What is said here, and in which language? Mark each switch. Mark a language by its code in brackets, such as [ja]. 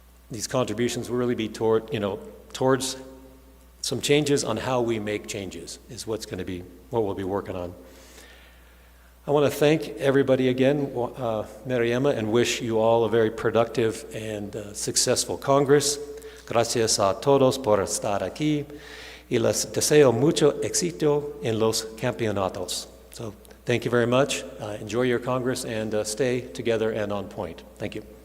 [en] These contributions will really be towards some changes on how we make changes is what we'll be working on. I want to thank everybody again, Mariema, and wish you all a very productive and successful Congress. [es] Gracias a todos por estar aquí y les deseo mucho éxito en los campeonatos. So [en] Thank you very much. Enjoy your Congress and stay together and on point. Thank you.